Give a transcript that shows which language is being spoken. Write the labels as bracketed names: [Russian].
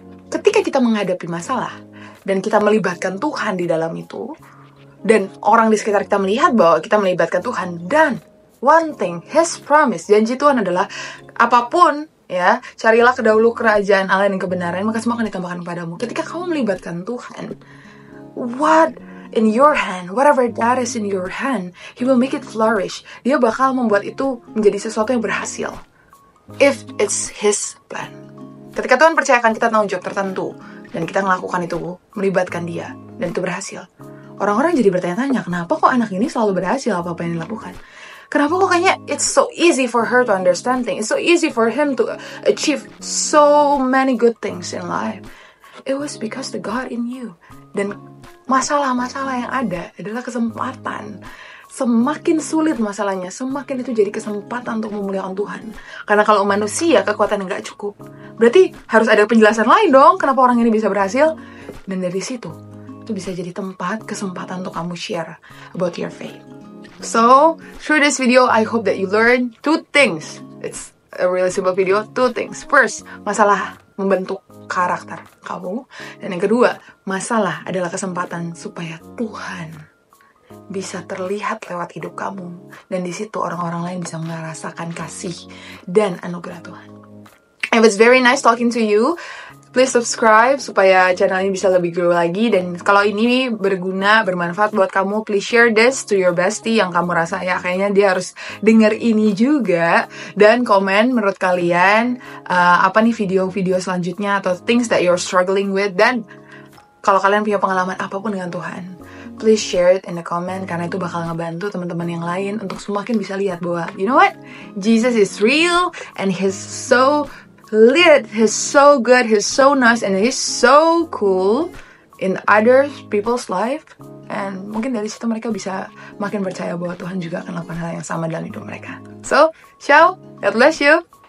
[Indonesian] Ketika kita menghadapi masalah dan kita melibatkan Tuhan di dalam itu, dan orang di sekitar kita melihat bahwa kita melibatkan Tuhan, dan [English] one thing, His promise, [Indonesian] janji Tuhan adalah apapun, ya, carilah dahulu kerajaan Allah dan kebenaran, maka semua akan ditambahkan kepadamu. Ketika kamu melibatkan Tuhan, [English] what in your hand, whatever that is in your hand, He will make it flourish. [Indonesian] Dia bakal membuat itu menjadi sesuatu yang berhasil, [English] if it's His plan. [Indonesian] Ketika Tuhan percayakan kita tanggung jawab tertentu, dan kita melakukan itu, melibatkan Dia, dan itu berhasil, orang-orang jadi bertanya-tanya, kenapa kok anak ini selalu berhasil apa-apa yang dilakukan? Kenapa kok kayaknya [English] it's so easy for her to understand things, it's so easy for him to achieve so many good things in life? It was because the God in you. [Indonesian] Dan masalah-masalah yang ada adalah kesempatan. Semakin sulit masalahnya, semakin itu jadi kesempatan untuk memuliakan Tuhan. Karena kalau manusia kekuatan yang gak cukup, berarti harus ada penjelasan lain dong kenapa orang ini bisa berhasil. Dan dari situ, itu bisa jadi kesempatan untuk kamu [English] share about your faith. So, through this video, I hope that you learn 2 things. It's a really simple video, 2 things. [Indonesian] First, masalah membentuk karakter kamu. Dan yang kedua, masalah adalah kesempatan supaya Tuhan bisa terlihat lewat hidup kamu. Dan di situ orang-orang lain bisa merasakan kasih dan anugerah Tuhan. [English] It was very nice talking to you. Please subscribe [Indonesian] supaya channel ini bisa lebih grow lagi. Dan kalau ini berguna, bermanfaat buat kamu, [English] please share this to your bestie [Indonesian] yang kamu rasa ya kayaknya dia harus denger ini juga. Dan komen menurut kalian apa nih video-video selanjutnya atau [English] things that you're struggling with. [Indonesian] Dan kalau kalian punya pengalaman apapun dengan Tuhan, [English] please share it in the comment, [Indonesian] karena itu bakal ngebantu teman-teman yang lain untuk semakin bisa lihat bahwa, [English] you know what? Jesus is real and He's so lit, He's so good, He's so nice, and He's so cool in other people's life. [Indonesian] And mungkin dari situ mereka bisa makin percaya bahwa Tuhan juga akan lakukan hal yang sama dalam hidup mereka. So, ciao, [English] God bless you.